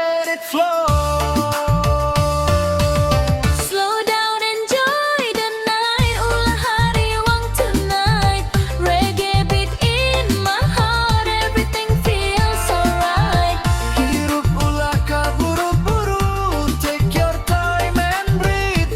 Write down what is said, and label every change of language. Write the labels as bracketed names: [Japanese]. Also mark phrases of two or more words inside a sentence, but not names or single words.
[English] it flow. Slow down, enjoy the night. [Sundanese] Ulah hari wang [English] tonight. Reggae beat in my heart. Everything feels alright. [Sundanese] Hirup ulah kaburu-buru, [English] take your time and breathe.